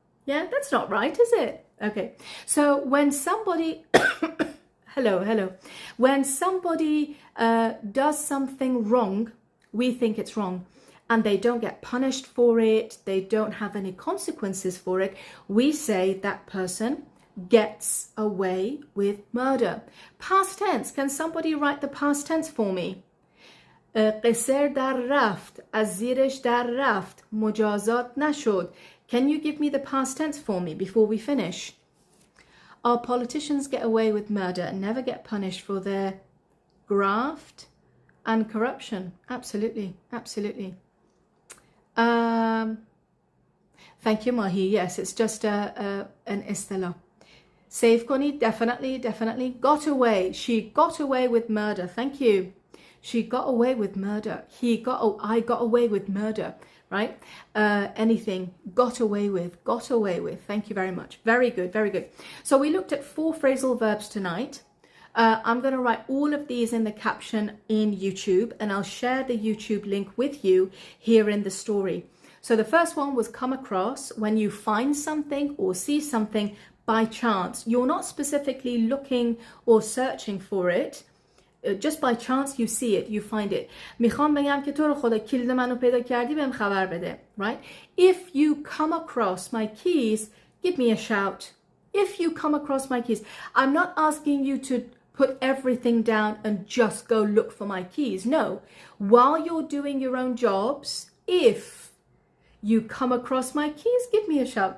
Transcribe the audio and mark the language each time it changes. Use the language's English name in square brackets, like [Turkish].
[English] Yeah, that's not right, is it? Okay, so when somebody, hello, when somebody does something wrong, we think it's wrong, and they don't get punished for it, they don't have any consequences for it, we say that person gets away with murder. Past tense, can somebody write the past tense for me? [Persian] قصر در رفت، از زیرش در رفت، مجازات نشد. [English] Can you give me the past tense for me before we finish? Our politicians get away with murder and never get punished for their graft and corruption. Absolutely, absolutely. Thank you, Mahi. Yes, it's just an istilah. Save Koni, definitely. Got away. She got away with murder. Thank you. She got away with murder. I got away with murder, right? Anything, got away with. Thank you very much. Very good. So we looked at 4 phrasal verbs tonight. I'm going to write all of these in the caption in YouTube, and I'll share the YouTube link with you here in the story. So the first one was come across, when you find something or see something by chance. You're not specifically looking or searching for it. Just by chance you see it, you find it. [Persian] میخوام بگم که تو رو خدا کلید منو پیدا کردی بهم خبر بده, [English] right? If you come across my keys, give me a shout. If you come across my keys, I'm not asking you to put everything down and just go look for my keys. No, while you're doing your own jobs, if you come across my keys, give me a shout.